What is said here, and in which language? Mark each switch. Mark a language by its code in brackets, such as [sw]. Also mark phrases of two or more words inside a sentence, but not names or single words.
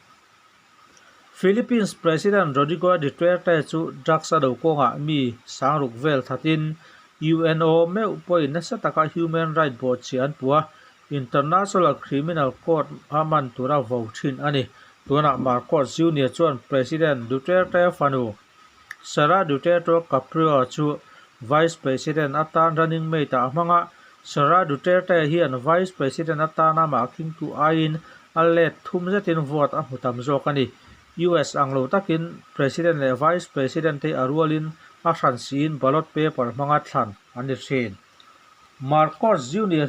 [lus] Philippines President Rodrigo Duterte chu drugs ado konga mi sangruk vel thatin UNO me upoi nasa taka [en] human right board [lus] chian puwa International Criminal Court aman tura vouchin ani tuna Marcos Jr. chuan President Duterte fanu Sara Duterte Caprio chu Vice President atan [en] running mate [lus] amanga Sara Duterte hian Vice President atana ma king tu ain allet thumzetin vote a hutam zokani US anglo takin President le Vice President te arualin a hransin [en] ballot paper [lus] manga thlan ani thin Marcos Jr.